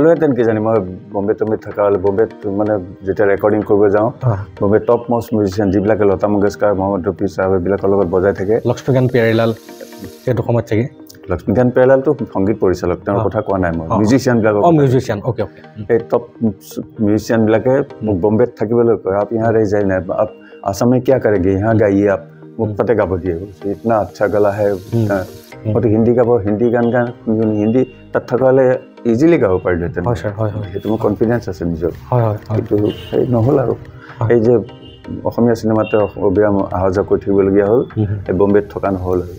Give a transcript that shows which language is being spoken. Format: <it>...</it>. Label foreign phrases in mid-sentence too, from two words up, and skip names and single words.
<as>গালোহেঁতেন কি জানি মই বম্বে থকা হ'লে বম্বেত মানে যেতিয়া ৰেকৰ্ডিং কৰিব যাওঁ বম্বে টপ মষ্ট মিউজিচিয়ান যিবিলাকে লতা মংগেশকাৰ মহম্মদ ৰফি চাহাব এইবিলাকৰ লগত বজাই থাকে লক্ষ্মীকান্ত প্যাৰীলাল সেইটো সময়ত থাকে লক্ষ্মীকান্ত প্যাৰীলালটো সংগীত পৰিচালক তেওঁৰ কথা কোৱা নাই মই মিউজিচিয়ানবিলাকক</as> <en>musician okay okay</en> <as>এই টপ মিউজিচিয়ানবিলাকে মোক বম্বেত থাকিবলৈ কয়</as> <hi>आप इधर रह जाइए ना आप आसाम में क्या करेंगे यहाँ गाइए आप</hi> <as>মোক তাতে গাব দিয়ে</as> <hi>इतना अच्छा गला है</hi> <as>মইতো হিন্দী গাব হিন্দী গান হিন্দী তাত থকা হ'লে ইজিলি গাব পাৰিলোহেঁতেন সেইটো মোৰ কনফিডেঞ্চ আছে নিজৰ কিন্তু সেই নহ'ল আৰু এই যে অসমীয়া চিনেমাতে অবিৰাম অহা যোৱা কৰি থাকিবলগীয়া হ'ল এই বম্বেত থকা নহ'ল আৰু</as>